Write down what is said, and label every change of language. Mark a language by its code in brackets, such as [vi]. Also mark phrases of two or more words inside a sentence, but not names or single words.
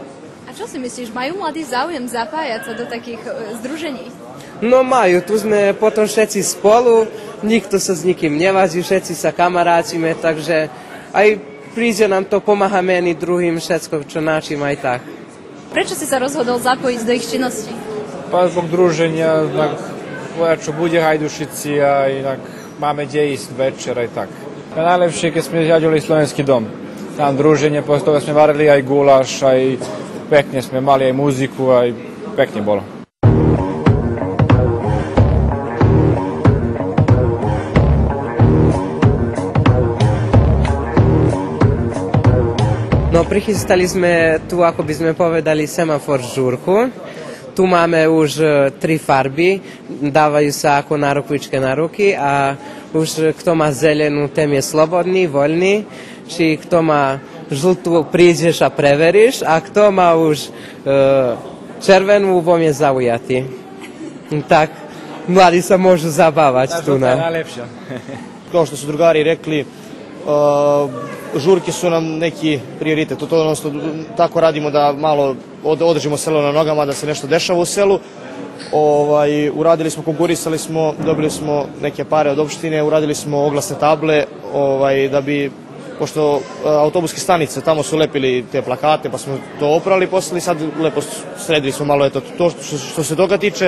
[sk] Čo si myslíš, majú mladí záujem zapájať sa do takých združení? No majú, tu sme potom všetci spolu, nikto sa s nikým nevazí, všetci sa kamarátime, takže aj príde nám to, pomáha meni, druhým, všetko, čo načím aj tak. Prečo si sa rozhodol zapojiť do ich činnosti? [sr] Pa zbog druženja, [sk] čo bude Hajdušici a inak máme gdje ísť večer aj tak. Najlepšie, keď sme zjadili Slovenský dom. Tam [sr] druženje, posle toga [sk] sme varili aj gulaš, aj pekne sme mali aj muziku, aj pekne bolo. No, prichystali sme tu, ako by sme povedali, semafor žurku. Tu máme už 3 farby, dávajú sa ako nárukvičke na ruky a už kto má zelenú, ten je slobodný, voľný. Či kto má žltú, prídeš a preveríš, a kto má už červenú, vom je zaujatý. Tak, mladi sa môžu zabávať tu. To je najlepšia. [sr] Kao što su drugari rekli, žurke su nam neki prioritet. To tako radimo da malo održimo selo na nogama, da se nešto dešava u selu. Uradili smo, konkurisali smo, dobili smo neke pare od opštine, uradili smo oglasne table, da bi, pošto autobuske stanice, tamo su lepili te plakate, pa smo to oprali, posle sad lepo sredili smo malo to što se toga tiče.